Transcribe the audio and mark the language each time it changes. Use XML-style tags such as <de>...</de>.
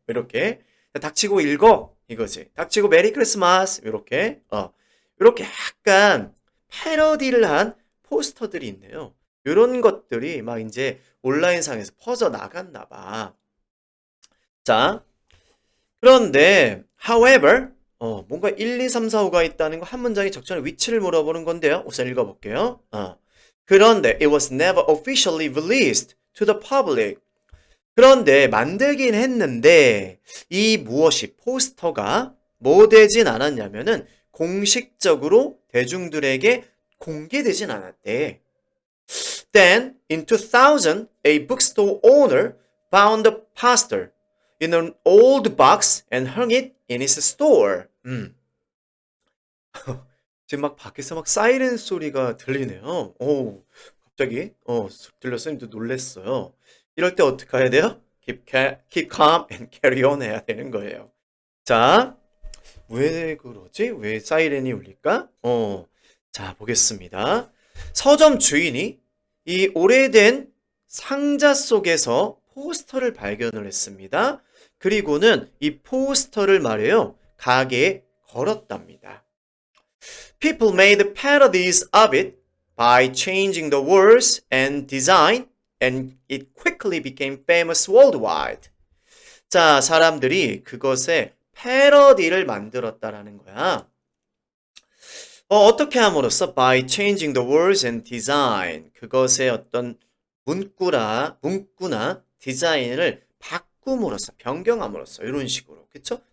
<ko>이렇게 닥치고 읽어 이거지. 닥치고 메리 크리스마스 이렇게 이렇게 약간 패러디를 한 포스터들이 있네요. 이런 것들이 막 이제 온라인상에서 퍼져 나갔나 봐. 자, 그런데 however 뭔가 1, 2, 3, 4, 5가 있다는 거 한 문장의 적절한 위치를 물어보는 건데요. 우선 읽어볼게요. 그런데</ko> <en>it was never officially released to the public.</en> <ko>그런데 만들긴 했는데 이 무엇이 포스터가 뭐 되진 않았냐면은 공식적으로 대중들에게 공개되진 않았대.</ko> <en>Then in 2000, a bookstore owner found the poster in an old box and hung it in his store.</en> <ko>지금 막 밖에서 막 사이렌 소리가 들리네요. 갑자기 들려서 또 놀랬어요. 이럴 때 어떻게 해야 돼요?</ko> <en>Keep calm and carry on</en> <ko>해야 되는 거예요. 자, 왜 그러지? 왜 사이렌이 울릴까? 자, 보겠습니다. 서점 주인이 이 오래된 상자 속에서 포스터를 발견을 했습니다. 그리고는 이 포스터를 말이에요. 가게에 걸었답니다.</ko> <en>People made parodies of it by changing the words and design, and it quickly became famous worldwide.</en> <ko>자, 사람들이 그것에 패러디를 만들었다라는 거야. 어떻게 함으로써</ko> <en>by changing the words and design</en> <ko>그것의 어떤 문구나 디자인을 바꿈으로써 변경함으로써 이런 식으로 그쵸?</ko>